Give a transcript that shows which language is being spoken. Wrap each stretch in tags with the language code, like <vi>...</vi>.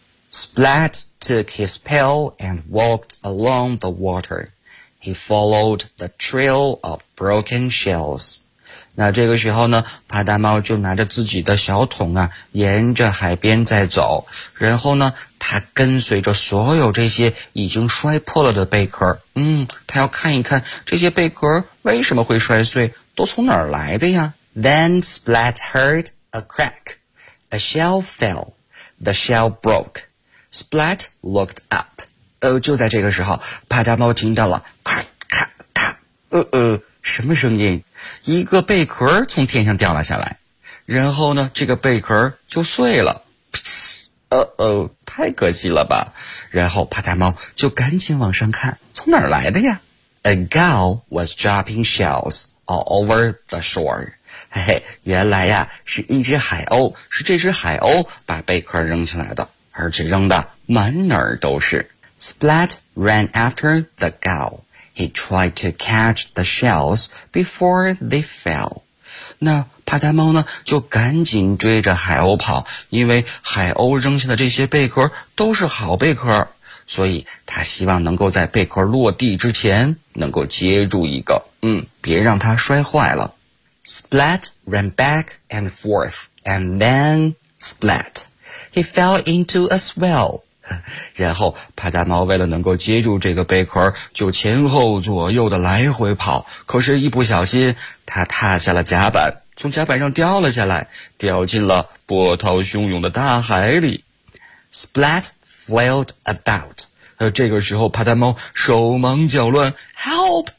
<en>Splat took his pail and walked along the water. He followed the trail of broken shells.</en> <zh>那这个时候呢，帕达猫就拿着自己的小桶啊，沿着海边在走。然后呢，他跟随着所有这些已经摔破了的贝壳。他要看一看这些贝壳为什么会摔碎，都从哪儿来的呀。</zh> <en>Then Splat heard a crack. A shell fell. The shell broke. Splat looked up.</en> <zh>就在这个时候，帕达猫听到了咔咔咔，什么声音？一个贝壳从天上掉了下来，然后呢，这个贝壳就碎了。太可惜了吧！然后帕达猫就赶紧往上看，从哪儿来的呀</zh> <en>？A gull was dropping shells over the shore。</en> <zh>嘿嘿，原来呀，是一只海鸥，是这只海鸥把贝壳扔起来的，而且扔的满哪儿都是。</zh> <en>Splat ran after the gull. He tried to catch the shells before they fell.</en> <zh>那帕达猫呢，就赶紧追着海鸥跑，因为海鸥扔下的这些贝壳都是好贝壳，所以他希望能够在贝壳落地之前能够接住一个，别让它摔坏了。</zh> <en>Splat ran back and forth, and then splat. He fell into a swell.</en> <zh>然后帕达猫为了能够接住这个贝壳，就前后左右的来回跑。可是一不小心，他踏下了甲板，从甲板上掉了下来，掉进了波涛汹涌的大海里。</zh> <en>Splat flailed about.</en> <zh>这个时候帕达猫手忙脚乱，</zh> <en>Help!</en>